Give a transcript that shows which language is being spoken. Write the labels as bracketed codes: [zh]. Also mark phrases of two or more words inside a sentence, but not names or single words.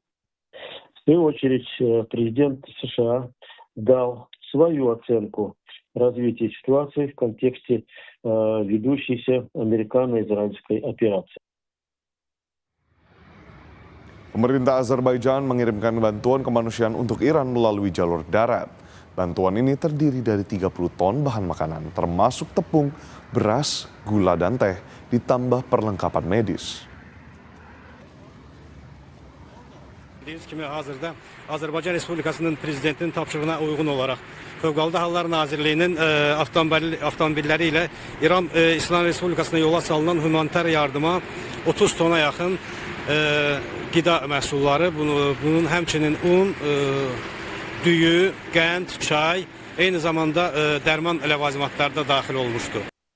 [ru] В свою очередь, президент США дал свою оценку развития ситуации в контексте ведущейся американо-израильской операции. [id] Pemerintah Azerbaijan mengirimkan bantuan kemanusiaan untuk Iran melalui jalur darat. Bantuan ini terdiri dari 30 ton bahan makanan, termasuk tepung, beras, gula, dan teh, ditambah perlengkapan medis. [az] Bildiğiniz kimi hazırda Azərbaycan Respublikasının prezidentinin tapşırığına uyğun olaraq Fövqəladə Hallar Nazirliyinin avtomobilləri ilə İran İslam Respublikasına yola salınan humanitar yardıma 30 tona yaxın qida məhsulları, bunun həmçinin un, düyü, qənd, çay, eyni zamanda dərman ləvazimatları da daxil olmuşdur.